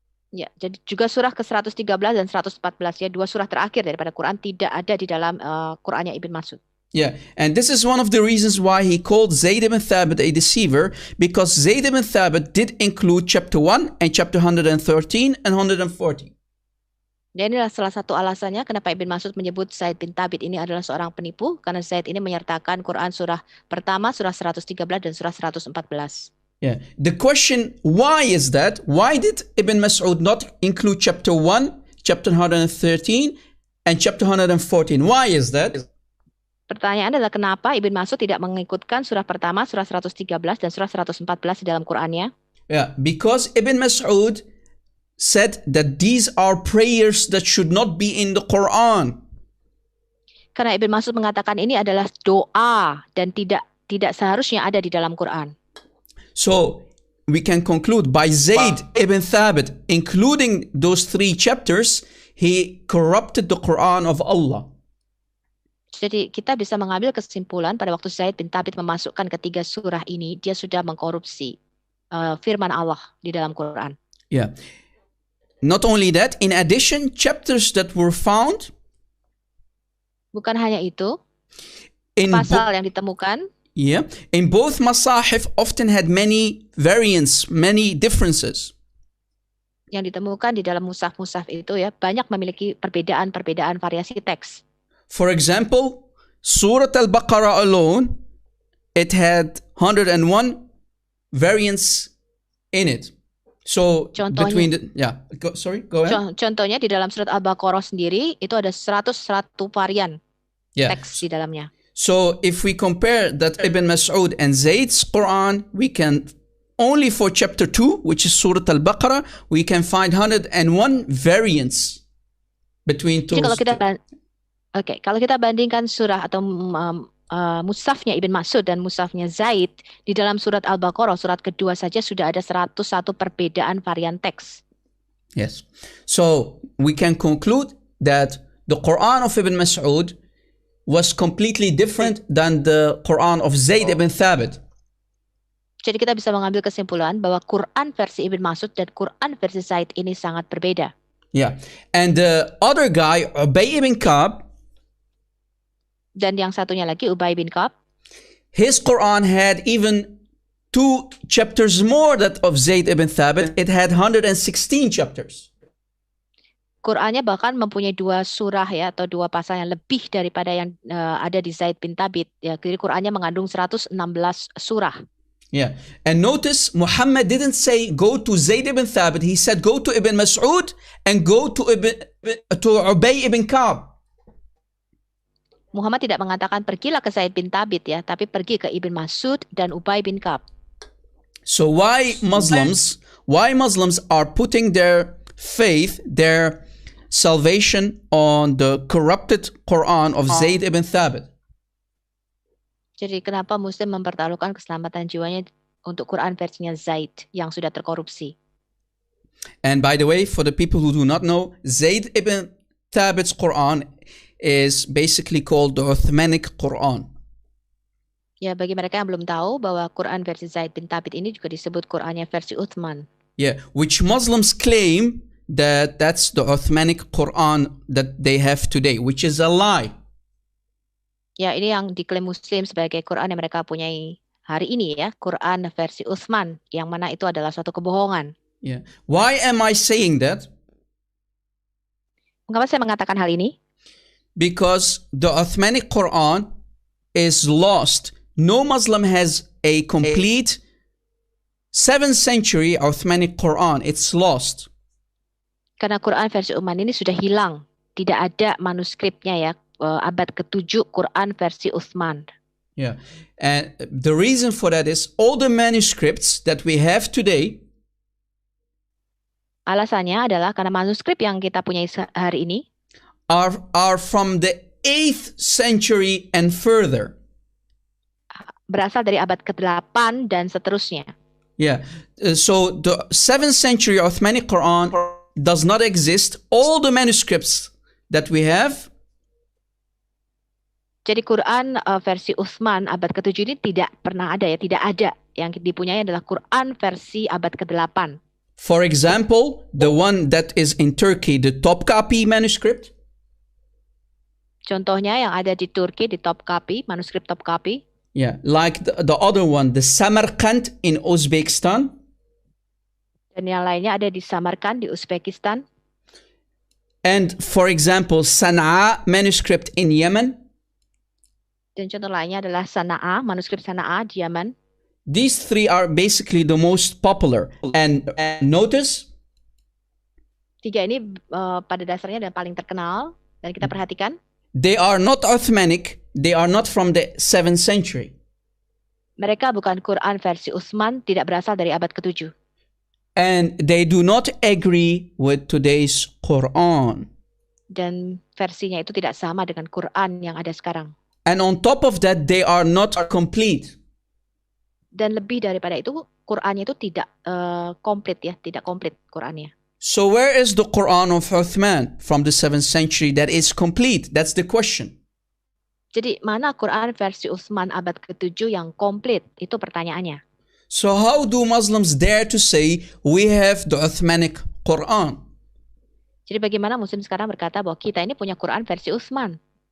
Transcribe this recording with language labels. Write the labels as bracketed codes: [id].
[id] Ya, jadi juga surah ke-113 dan 114 ya, 2 surah terakhir daripada Quran tidak ada di dalam Qurannya Ibn Mas'ud. [en] Yeah, and this is one of the reasons why he called Zayd ibn Thabit a deceiver, because Zayd ibn Thabit did include chapter 1 and chapter 113 and 114. [id] Dan inilah salah satu alasannya kenapa Ibn Mas'ud menyebut Zaid bin Thabit ini adalah seorang penipu, karena Zaid ini menyertakan Quran surah pertama, surah 113 dan surah 114. [en] Yeah, the question, why is that? Why did Ibn Mas'ud not include chapter 1, chapter 113 and chapter 114? Why is that? [id] Pertanyaan adalah kenapa Ibn Mas'ud tidak mengikutkan surah pertama, surah 113 dan surah 114 di dalam Qurannya? [en] Yeah, because Ibn Mas'ud said that these are prayers that should not be in the Quran. [id] Karena Ibn Mas'ud mengatakan ini adalah doa dan tidak seharusnya ada di dalam Quran. [en] So we can conclude by Zayd ibn Thabit including those 3 chapters, he corrupted the Quran of Allah. [id] Jadi kita bisa mengambil kesimpulan pada waktu Zaid bin Thabit memasukkan ketiga surah ini, dia sudah mengkorupsi firman Allah di dalam Quran. [en] Yeah. Not only that, in addition, chapters that were found [id] Bukan hanya itu, [en] in [id] pasal yang ditemukan [en] in both masahif often had many variants, many differences. [id] yang ditemukan di dalam mushaf-mushaf itu ya, banyak memiliki perbedaan variasi teks. [en] For example, Surah Al-Baqarah alone, it had 101 variants in it. So [id] Contohnya. [en] between go ahead. [id] Contohnya di dalam surat Al-Baqarah sendiri itu ada 101 varian [en] Yeah. [id] teks di dalamnya. [en] So if we compare that Ibn Mas'ud and Zayd's Quran, we can only for chapter 2, which is Surah Al-Baqarah, we can find 101 variants between two. [id] Jadi kalau kita bandingkan surah atau mushafnya Ibn Mas'ud dan mushafnya Zaid, di dalam surat Al-Baqarah surat kedua saja sudah ada 101 perbedaan varian teks. [en] Yes. So we can conclude that the Quran of Ibn Mas'ud was completely different than the Quran of Zayd ibn Thabit. [id] Jadi kita bisa mengambil kesimpulan bahwa Quran versi Ibn Mas'ud dan Quran versi Zaid ini sangat berbeda. [en] Yeah. And the other guy, Ubay ibn Ka'b, [id] Dan yang satunya lagi Ubay bin Ka'b, [en] his Quran had even 2 chapters more that of Zayd ibn Thabit. It had 116 chapters. [id] Qur'annya bahkan mempunyai 2 surah ya atau 2 pasal yang lebih daripada yang ada di Zaid bin Thabit. Ya, jadi Qur'annya mengandung 116 surah. [en] Yeah. And notice Muhammad didn't say go to Zayd ibn Thabit. He said go to Ibn Mas'ud and go to Ubay ibn Ka'b. [id] Muhammad tidak mengatakan pergilah ke Zaid bin Thabit ya, tapi pergi ke Ibn Mas'ud dan Ubay bin Ka'b. [en] So why Muslims are putting their faith, their salvation on the corrupted Quran of Zayd ibn Thabit? [id] Jadi kenapa Muslim mempertaruhkan keselamatan jiwanya untuk Quran versinya Zaid yang sudah terkorupsi? [en] And by the way, for the people who do not know, Zayd ibn Thabit's Quran is basically called the Uthmanic Quran. [id] Ya, bagi mereka yang belum tahu bahwa Quran versi Zaid bin Thabit ini juga disebut Qurannya versi Uthman. [en] Yeah, which Muslims claim that that's the Uthmanic Quran that they have today, which is a lie. [id] Ya, ini yang diklaim Muslim sebagai Quran yang mereka punyai hari ini ya, Quran versi Uthman, yang mana itu adalah suatu kebohongan. [en] Yeah. Why am I saying that? [id] Mengapa saya mengatakan hal ini? [en] Because the Uthmanic Quran is lost. No Muslim has a complete 7th century Uthmanic Quran. It's lost. [id] Karena Quran versi Uthman ini sudah hilang. Tidak ada manuskripnya ya, abad ke-7 Quran versi Uthman. [en] Yeah. And the reason for that is all the manuscripts that we have today, [id] alasannya adalah karena manuskrip yang kita punyai hari ini [en] are from the 8th century and further. [id] Berasal dari abad ke-8 dan seterusnya. [en] Yeah. So the 7th century Uthmanic Quran does not exist. All the manuscripts that we have. [id] Jadi Quran versi Uthman abad ke-7 ini tidak pernah ada ya, tidak ada. Yang dipunyai adalah Quran versi abad ke-8. [en] For example, the one that is in Turkey, the Topkapi manuscript. [id] Contohnya yang ada di Turki, di Topkapi, manuskrip Topkapi. [en] Yeah, like the other one, the Samarkand in Uzbekistan. [id] Dan yang lainnya ada di Samarkand, di Uzbekistan. [en] And for example, Sana'a manuscript in Yemen. [id] Dan contoh lainnya adalah Sana'a, manuskrip Sana'a di Yaman. [en] These three are basically the most popular. And notice, [id] 3 ini pada dasarnya dan paling terkenal. Dan kita perhatikan, [en] they are not Uthmanic. They are not from the 7th century. [id] mereka bukan Quran versi Uthman, tidak berasal dari abad ke-7. [en] And they do not agree with today's Quran. [id] Dan versinya itu tidak sama dengan Quran yang ada sekarang. [en] And on top of that, they are not complete. [id] Dan lebih daripada itu, Qurannya itu tidak komplit ya, tidak komplit Qurannya. [en] So where is the Quran of Uthman from the 7th century that is complete? That's the question. [id] Jadi mana Quran versi Uthman abad ke-7 yang komplit? Itu pertanyaannya. [en] So how do Muslims dare to say we have the Uthmanic Quran? [id] Jadi bagaimana Muslim sekarang berkata bahwa kita ini punya Quran versi Uthman?